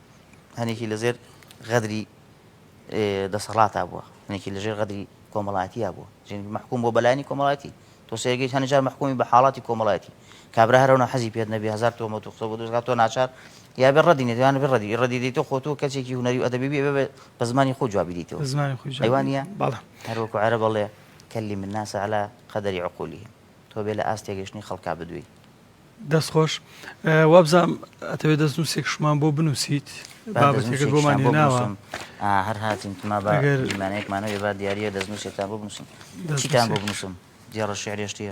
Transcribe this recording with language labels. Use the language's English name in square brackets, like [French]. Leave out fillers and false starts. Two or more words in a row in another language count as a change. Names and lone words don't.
[Central Kurdish] هەنێکی لەژێر غەدری دەسەڵاتە بووە هەنێکی لەژێر غەدری کۆمەڵایەتیە بووە محکوم بۆ بەلایانی کۆمەڵایەتی تۆ سەیرگەی هەنجار محکومی بە حاڵاتی کۆمەڵایەتی کابرا هەرەوە حەزی پێت نەبی 1000 تۆمەت و قسە بۆ دروستکات تۆ ناچار یا بێ ڕەدی نێتوانە بێ ڕەدی دەیتەوە خۆ تۆ کەسێکی هونەری و ئەدەبی بێ بە زمانی خۆ جوابی دیتەوە ئەیوانە هەروەکو عەرە بەڵێ [Arabic] كلم الناس على قدر عقولهم [Central Kurdish] تۆ بێ لە ئاستێگەشتنی خەڵکا بدوێ دەستخۆش وابزانم ئەتەوێت دەست نووسێکشمان بۆ بنووسیت بابەتێکت بۆمان هێناوە هەر هاتین تما بەمانەیەکمانەوە با دیارە دەستنووسێتان بۆ بنووسم چیتان بۆ بنووسم دیارە شعرێشتیە